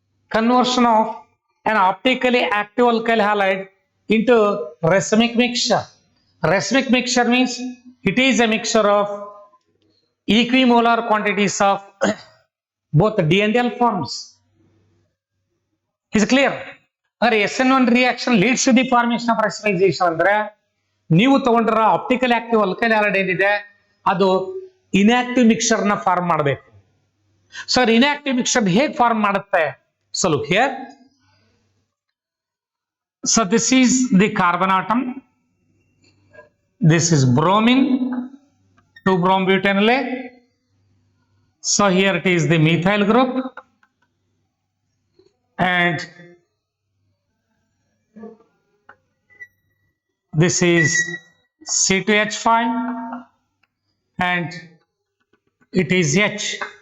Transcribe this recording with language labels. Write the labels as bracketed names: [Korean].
[English] Conversion of an optically active alkyl halide into racemic mixture. Racemic mixture means it is a mixture of equimolar quantities of both D and L forms. Is clear? SN1 reaction leads to the formation of racemization [Kannada] ಅಂದ್ರೆ ನೀವು ತಗೊಂಡ್ರ optical active alkyl halide ಏನಿದೆ ಅದು inactive mixture ನ form ಮಾಡಬೇಕು. Sir inactive mixture ಹೇಗೆ form ಮಾಡುತ್ತೆ? [English] So look here. So this is the carbon atom. This is bromine, 2-brombutanol. So here it is the methyl group, and this is C2H5, and it is H.